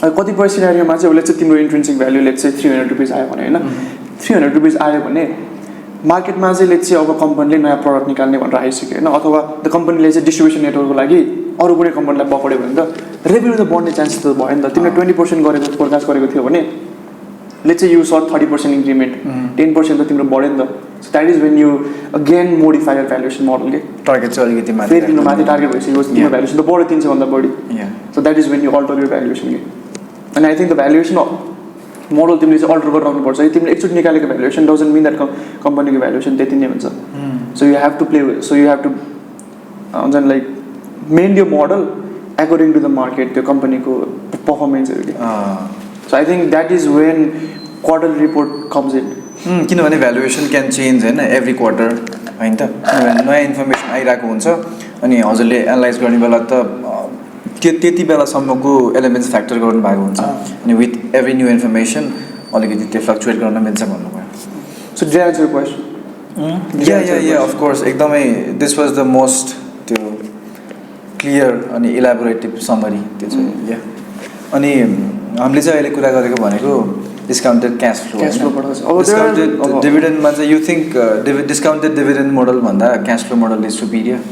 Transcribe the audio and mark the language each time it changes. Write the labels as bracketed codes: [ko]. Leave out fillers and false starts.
[ne] कतिपय सिनारीमा चाहिँ उसले चाहिँ तिम्रो इन्ट्रिन्सिक भ्यालु लेट्स चाहिँ ₹300 आयो भने होइन, ₹300 आयो भने मार्केटमा चाहिँ लेट्स चाहिँ अब कम्पनीले नयाँ प्रडक्ट निकाल्ने भनेर आइसक्यो होइन, अथवा द कम्पनीले चाहिँ डिस्ट्रिब्युसन नेटवर्कको लागि अरू कुनै कम्पनीलाई पक्रियो भने त रेभेन्यू त बढ्ने चान्सेस त भयो नि त। तिमीले 20% गरेको फोरकास्ट गरेको थियो भने [en] let's say you set 30% increment 10% [ne] त तिम्रो बढ्यो नि त [en] so that is when you again modify your valuation model के [ne] टार्गेट चाहिँ अलिकति माथि फेरि तिम्रो माथि टार्गेट भइसक्यो तिम्रो भ्यालुएसन त बढ्यो 300 भन्दा बढी [en] so that is when you alter your valuation के अनि I think the valuation model [ne] तिमीले चाहिँ अल्टर गरेर राख्नुपर्छ कि तिमीले एकचोटि निकालेको भ्यालुएसन [en] doesn't mean that [ne] कम्पनीको भ्यालुएसन त्यति नै हुन्छ [en] so you have to play so you have to हुन्छ नि like main यो model according to the market त्यो कम्पनीको पर्फर्मेन्सहरू कि so I think that is when quarterly report comes in [ne] किनभने भ्यालुएसन क्यान चेन्ज होइन एभ्री क्वार्टर होइन त नयाँ इन्फर्मेसन आइरहेको हुन्छ अनि हजुरले एनालाइज गर्ने बेला त त्यति बेलासम्मको एलिमेन्ट्स फ्याक्टर गर्नु भएको हुन्छ अनि [en] with every new information [ne] अलिकति त्यो फ्लक्चुएट गर्न मिल्छ भन्नुभयो [en] so did I answer your question [ne] yeah of course एकदमै [en] this was the most [ne] त्यो क्लियर अनि इलाबोरेटिभ समरी त्यो चाहिँ या अनि हामीले चाहिँ अहिले कुरा गरेको भनेको डिस्काउन्टेड क्यास फ्लो डिस्काउन्टेड डिभिडेन्डमा चाहिँ you think discounted dividend model भन्दा cash flow model [en] is superior